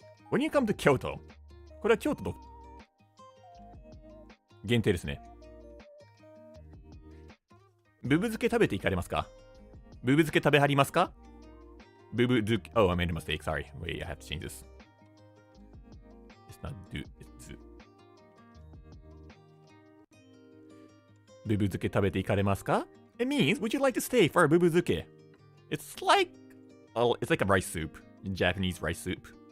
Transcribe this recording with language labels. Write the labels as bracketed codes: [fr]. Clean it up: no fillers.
[en] When you come to Kyoto, [ja] これは京都の限定ですね。ブブ漬け食べていかれますか？ブブ漬け食べはりますか？ [en] ブブ漬け Oh, I made a mistake. Sorry. Wait, I have to change this. It's not do, it's [ja] ブブ漬け食べていかれますか？ [en] It means, would you like to stay for a bubuzuke? It's like a rice soup, Japanese rice soup.